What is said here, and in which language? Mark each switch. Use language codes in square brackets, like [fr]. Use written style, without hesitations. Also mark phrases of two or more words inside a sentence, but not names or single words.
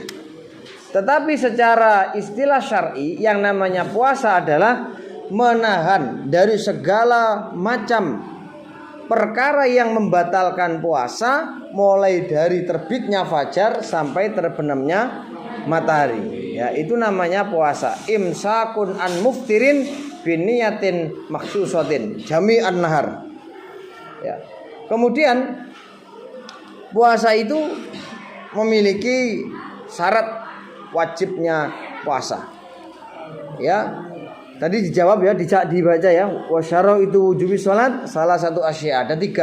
[id] Tetapi secara istilah syar'i yang namanya puasa adalah menahan dari segala macam perkara yang membatalkan puasa, mulai dari terbitnya fajar sampai terbenamnya matahari. Ya, itu namanya puasa. [ar] إمساك عن مفطر بنية مخصوصة جميع النهار. [id] Ya. Kemudian puasa itu memiliki syarat wajibnya puasa. Ya. Tadi dijawab ya, dibaca ya. Wasyara itu wujubi sholat salah satu asya. Ada 3.